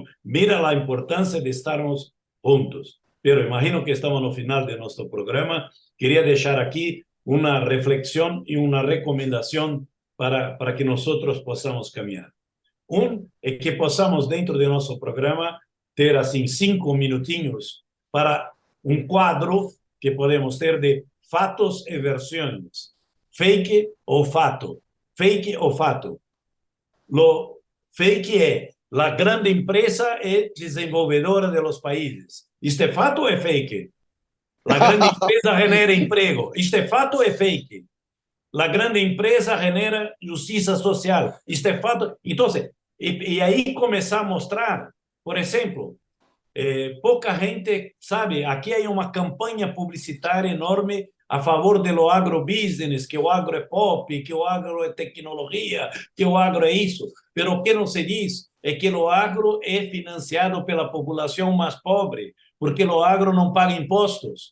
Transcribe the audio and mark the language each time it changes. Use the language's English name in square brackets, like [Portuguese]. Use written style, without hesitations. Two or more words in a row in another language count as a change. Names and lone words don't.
[Spanish] Mira la importancia de estarnos juntos. Pero imagino que estamos [Portuguese] no final [Spanish] de nuestro programa. Quería dejar aquí una reflexión y una recomendación para que nosotros podamos caminar. Es que podamos dentro de nuestro programa [Portuguese] ter assim 5 minutinhos [Spanish] para un cuadro que podemos [Portuguese] ter de fatos [Spanish] y versiones. [Portuguese] Fake o fato. Fake o fato. [Spanish] Lo fake es la grande empresa es desenvolvedora de los países. ¿Esto es fato o es fake? La grande empresa genera empleo. ¿Esto es fato o es fake? La grande empresa genera justicia social. ¿Esto es fato? Entonces, y ahí [Portuguese] começar a mostrar, [Spanish] por ejemplo, [Portuguese] pouca gente sabe, aqui há uma campanha publicitária enorme a favor do agrobusiness, que o agro é pop, que o agro é tecnologia, que o agro é isso. Mas o que não se diz é que o agro é financiado pela população mais pobre, porque o agro não paga impostos.